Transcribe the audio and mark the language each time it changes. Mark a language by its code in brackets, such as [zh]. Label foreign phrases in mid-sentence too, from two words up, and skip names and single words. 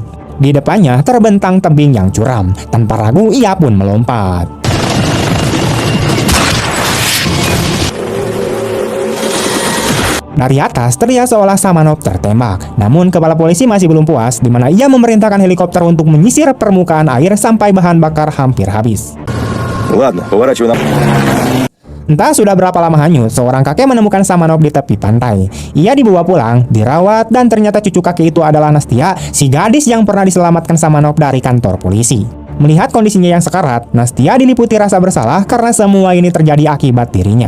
[id] Di depannya terbentang tebing yang curam. Tanpa ragu, ia pun melompat. Dari atas terlihat seolah Samanov tertembak. Namun kepala polisi masih belum puas, di mana ia memerintahkan helikopter untuk menyisir permukaan air sampai bahan bakar hampir habis. [ru] Ладно, поворачивай на... [id] Entah sudah berapa lama hanyut, seorang kakek menemukan Samanov di tepi pantai. Ia dibawa pulang, dirawat, dan ternyata cucu kakek itu adalah Nastia, si gadis yang pernah diselamatkan Samanov dari kantor polisi. Melihat kondisinya yang sekarat, Nastia diliputi rasa bersalah karena semua ini terjadi akibat dirinya.